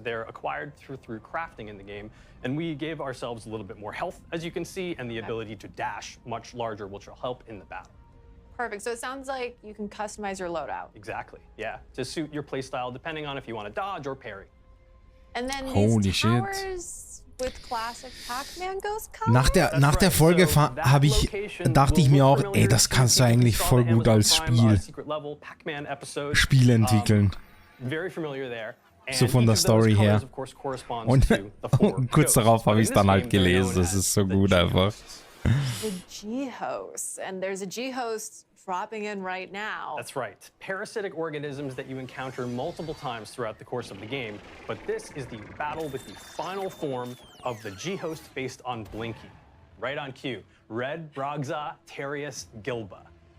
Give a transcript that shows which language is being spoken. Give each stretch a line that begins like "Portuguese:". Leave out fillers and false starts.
English: They're acquired through crafting in the game, and we gave ourselves a little bit more health, as you can see, and the ability to dash much larger, which will help in the battle. Perfect. So it sounds like you can customize your loadout. Exactly, yeah, to suit your playstyle, depending on if you want to dodge or parry. And then Holy these shit. towers with classic Pac-Man Ghost Color?
German: Nach der Folge dachte ich mir auch, ey, das kannst du eigentlich voll gut als Spiel entwickeln.
English: Very familiar there.
German: So von der Story her. Und kurz darauf habe ich es dann halt gelesen. Das ist so gut einfach.
English: The G-Host. And there's a G-Host dropping in right now. That's right. Parasitic organisms that you encounter multiple times throughout the course of the game. But this is the battle with the final form of the G-Host based on Blinky. Right on cue. Red Brogza Terius Gilba.